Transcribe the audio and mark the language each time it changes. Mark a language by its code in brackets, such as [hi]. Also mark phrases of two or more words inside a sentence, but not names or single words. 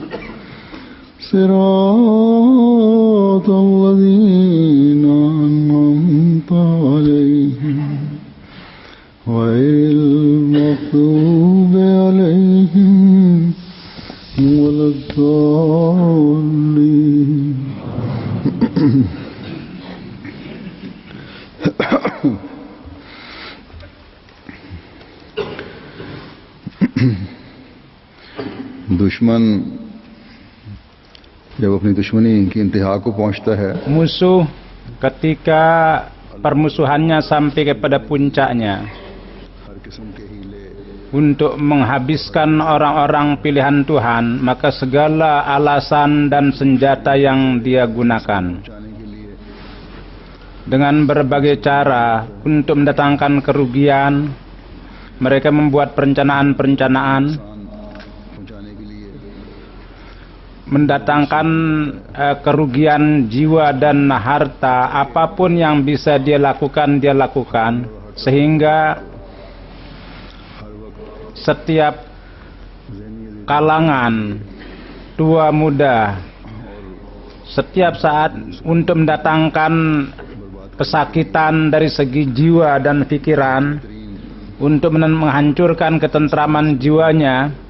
[ar] صراط الذين أنعمت عليهم غير المغضوب عليهم ولا الضالين [hi] दुश्मन जब अपनी दुश्मनी की इंतहा को पहुंचता है, [id] musuh ketika permusuhannya sampai kepada puncaknya [hi] हर किस्म के हीले [id] untuk menghabiskan orang-orang pilihan Tuhan, maka segala alasan dan senjata yang dia gunakan [hi] जाने के लिए [id] dengan berbagai cara untuk mendatangkan kerugian, mereka membuat perencanaan-perencanaan [hi] पहुंचाने के लिए [id] mendatangkan kerugian jiwa dan harta. Apapun yang bisa dia lakukan, sehingga setiap kalangan, tua muda, setiap saat untuk mendatangkan kesakitan dari segi jiwa dan pikiran, untuk menghancurkan ketentraman jiwanya.